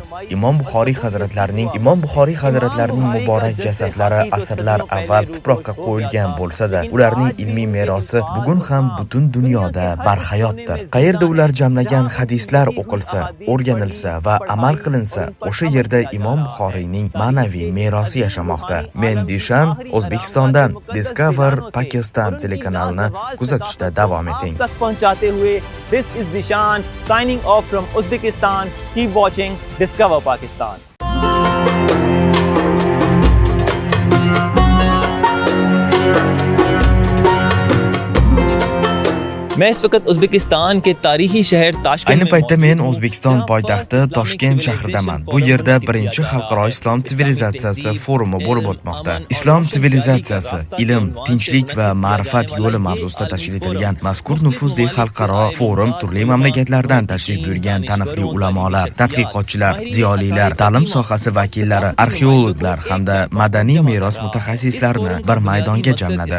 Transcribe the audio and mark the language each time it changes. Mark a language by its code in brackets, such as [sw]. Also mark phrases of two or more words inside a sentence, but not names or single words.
[uz] Imom Buxoriy hazratlarining muborak jasadlari asrlar avval tuproqqa qo'yilgan bo'lsa-da, ularning ilmiy merosi bugun ham butun dunyoda barhayotdir. Qayerda ular jamlagan hadislar o'qilsa, o'rganilsa va amal qilinsa, o'sha yerda Imom Buxoriyning ma'naviy merosi yashamoqda. Men Dishan, O'zbekistondan Discover Pakistan telekanalini kuzatishda davom eting. [en] This is Dishan signing off from Uzbekistan. Keep watching Discover Pakistan. [ur] میں اس وقت ازبکستان کے تاریخی شہر تاشقند [uz] Ayni paytda men O'zbekiston poytaxti Toshkent shahridaman. Bu yerda 1-xalqaro islom sivilizatsiyasi forumi bo'lib o'tmoqda. Islom sivilizatsiyasi, ilm, tinchlik va ma'rifat yo'li mavzusida tashkil etilgan mazkur nufuzli xalqaro forum turli mamlakatlardan tashrif buyurgan taniqli ulamolar, tadqiqotchilar, ziyolilar, ta'lim sohasi vakillari, arxeologlar hamda madaniy meros mutaxassislarini bir maydonga jamladi.